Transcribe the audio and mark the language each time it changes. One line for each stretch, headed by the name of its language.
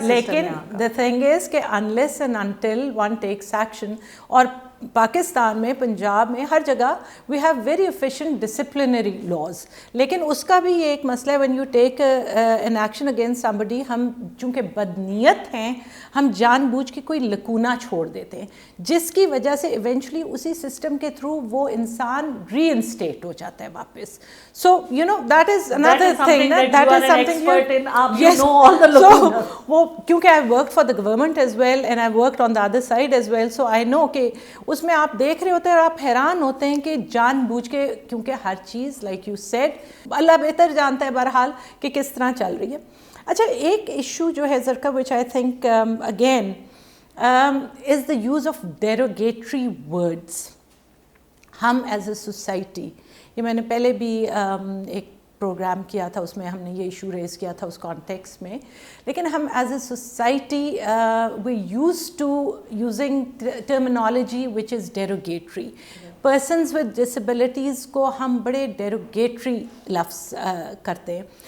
Urdu: لیکن
English: the thing is
Urdu: کہ
English: unless and until one takes action,
Urdu: اور پاکستان میں پنجاب میں ہر جگہ
English: We have very efficient disciplinary laws.
Urdu: لیکن اس کا بھی یہ ایک مسئلہ ہے,
English: when you take an action against somebody,
Urdu: ہم چونکہ بدنیت ہیں ہم جان بوجھ کے کوئی لکونہ چھوڑ دیتے ہیں جس کی وجہ سے ایونچولی اسی سسٹم کے تھرو وہ انسان ری انسٹیٹ ہو جاتا ہے واپس.
English: So you know that is another thing, that is something you know all the lacunas.
Urdu: وہ کیونکہ
English: I worked for the government as well and I worked on the other side as well, so I know
Urdu: کہ اس میں آپ دیکھ رہے ہوتے ہیں اور آپ حیران ہوتے ہیں کہ جان بوجھ کے, کیونکہ ہر چیز
English: like you said
Urdu: اللہ بہتر جانتا ہے بہرحال کہ کس طرح چل رہی ہے. اچھا ایک ایشو جو ہے Zarqa
English: which I think again is the use of derogatory words.
Urdu: ہم
English: as a society,
Urdu: یہ میں نے پہلے بھی ایک پروگرام کیا تھا, اس میں ہم نے یہ ایشو ریز کیا تھا اس کانٹیکس میں, لیکن ہم as a society
English: We use to using terminology which is derogatory. Persons with disabilities
Urdu: کو ہم بڑے ڈیروگیٹری لفظ کرتے ہیں.